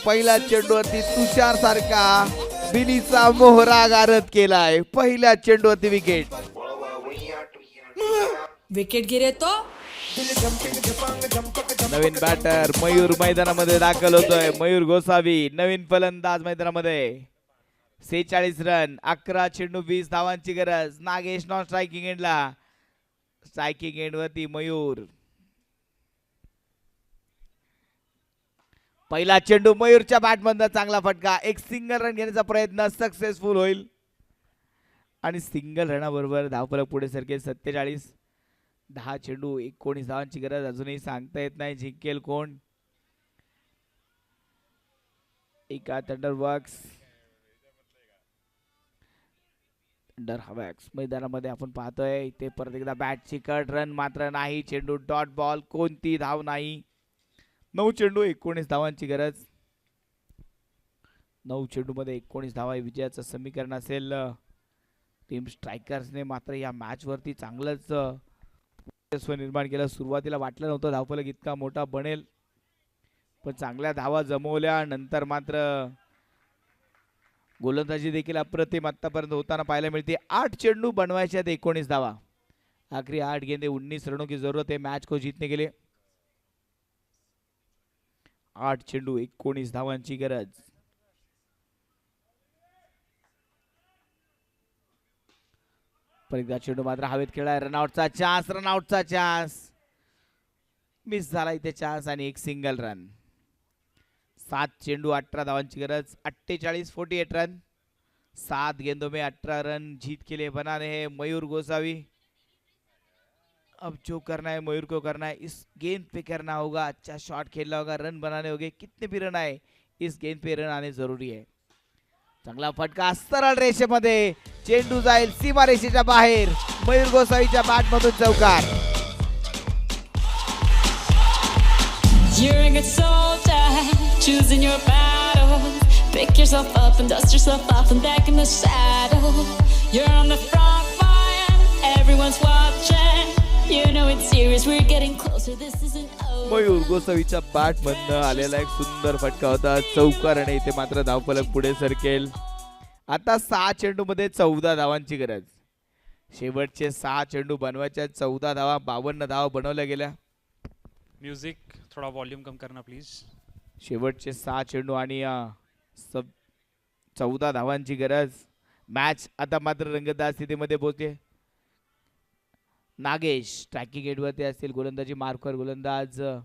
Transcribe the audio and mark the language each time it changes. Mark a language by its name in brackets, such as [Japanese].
[Marathi] पहिल्या चेंडूवरती तुषार सारखा बिनीचा मोहरा गारद केलाय. पहिल्या चेंडूवरती विकेट. [Hindi] विकेट गिरे तो [Marathi] नवीन बॅटर मयूर मैदानामध्ये दाखल होतोय. मयूर गोसावी नवीन फलंदाज मैदानामध्ये. 46 रन, 11 चेंडू 20 धावांची गरज. नागेश नॉन स्ट्रायकिंग एंडला. स्ट्रायकिंग एंड वरती मयूर. पहिला चेंडू मयूरच्या बॅटमधून चांगला फटका. एक सिंगल रन घेण्याचा प्रयत्न सक्सेसफुल होईल आणि सिंगल रनाबरोबर धावफलक पुढे सरकेल. 47. 10 चेंडू 19 धावांची गरज. अजूनही सांगता येत नाही जिंकेल कोण. एका थंडरबॉक्स मैदानामध्ये आपण पाहतोय. इथे परत एकदा बॅटची कट. रन मात्र नाही. चेंडू डॉट बॉल. कोणती धाव नाही. 9 चेंडू 19 धावांची गरज. 9 चेंडू मध्ये 19 धावा विजयाचं समीकरण असेल. टीम स्ट्रायकर्सने मात्र या मॅच वरती चांगलंच निर्माण केलं. सुरुवातीला वाटलं नव्हतं धावफलक इतका मोठा बनेल, पण चांगल्या धावा जमवल्या. नंतर मात्र गोलंदाजी देखील अप्रतिम आतापर्यंत होताना पाहायला मिळते. 8 चेंडू बनवायचे आहेत 19 धावा. [Hindi] आखरी 8 गेंदे 19 रनों की जरूरत है मैच को जीतने के लिए. [Marathi] 8 चेंडू 19 धावांची गरज. परत चेंडू मात्र हवेत खेळाय. रनआउटचा चान्स. मिस झाला इथे चान्स आणि एक सिंगल रन. 7 चेंडू 18 धावांची गरज. 48 रन. [Hindi] 7 गेंदों में 18 रन जीत के लिए बनाने हैं मयूर गोसावी. अब जो करना है मयूर को करना है. इस गेंद पे करना होगा. अच्छा शॉट खेलना होगा. रन बनाने होंगे. कितने भी रन आए इस गेंद पे रन आने जरूरी है. [Marathi] चांगला फटका सरळ रेषेमध्ये. चेंडू जाईल सीमा रेषेच्या बाहेर. मयूर गोसावीच्या बॅट मधून चौकार. [English] You're a good soldier, choosing your battles. Pick yourself up and dust yourself off and back in the saddle. You're on the front line, everyone's watching. You know it's serious, we're getting closer, this isn't over. [Marathi] Mayur गोसावीच्या bat मधनं आलेला एक सुंदर फटका होता. चौकार आणि इथे मात्र धावफलक पुढे सरकेल. आता 6 चेंडू मध्ये 14 धावांची गरज. शेवटचे 6 चेंडू बनवायच्या. 14 धावा. 52 धावा बनवल्या गेल्या. [Hindi] म्यूजिक थोड़ा वॉल्यूम कम करना प्लीज. [Marathi] शेवटचे 6 चेंडू आणि 14 धावांची गरज. मॅच आता मात्र रंगतदार स्थितीमध्ये पोहोचते. नागेश ट्रॅकिंग एंडवरती असतील. गोलंदाजी मार्कवर गोलंदाज